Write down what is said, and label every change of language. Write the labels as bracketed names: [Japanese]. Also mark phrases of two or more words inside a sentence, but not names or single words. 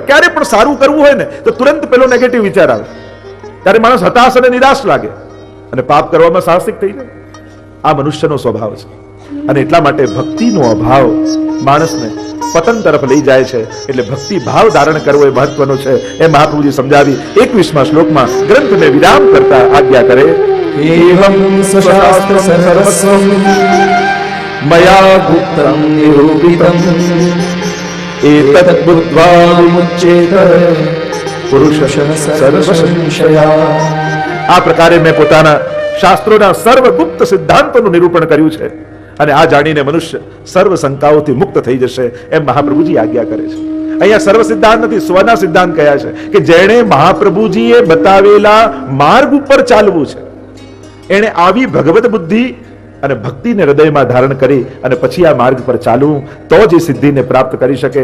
[Gujarati] ક્યારે પણ સારું કરવું હોય ને તો તુરંત પેલો નેગેટિવ વિચાર આવે. ત્યારે માણસ હતાશ અને નિરાશ લાગે અને પાપ કરવામાં સાહસિક થઈ જાય. આ મનુષ્યનો સ્વભાવ છે. અને એટલા માટે ભક્તિનો અભાવ માણસને પતન તરફ લઈ જાય છે. એટલે ભક્તિ ભાવ ધારણ કરવો એ મહત્વનો છે. એ મહાપ્રભુજી સમજાવી 21મા શ્લોકમાં ગ્રંથને વિરામ કરતા આજ્ઞા કરે, [Sanskrit] एवं स्वशास्त्र सर्वस्वं मया गुप्तं निरूपितम् एतत् बुद्ध्वा विमुच्येत पुरुषः सर्वसंशया. [Gujarati] આ પ્રકારે મેં પોતાના શાસ્ત્રોના સર્વગુપ્ત સિદ્ધાંતોનું નિરૂપણ કર્યું છે અને આ જાણીને મનુષ્ય સર્વ શંકાઓથી મુક્ત થઈ જશે, એમ મહાપ્રભુજી આજ્ઞા કરે છે. અહીંયા સર્વ સિદ્ધાંત નથી, સ્વના સિદ્ધાંત કયા છે કે જેણે મહાપ્રભુજીએ બતાવેલા માર્ગ ઉપર ચાલવું છે, એણે આવી ભગવત બુદ્ધિ અને ભક્તિને હૃદયમાં ધારણ કરી અને પછી આ માર્ગ પર ચાલવું, તો જ એ સિદ્ધિને પ્રાપ્ત કરી શકે.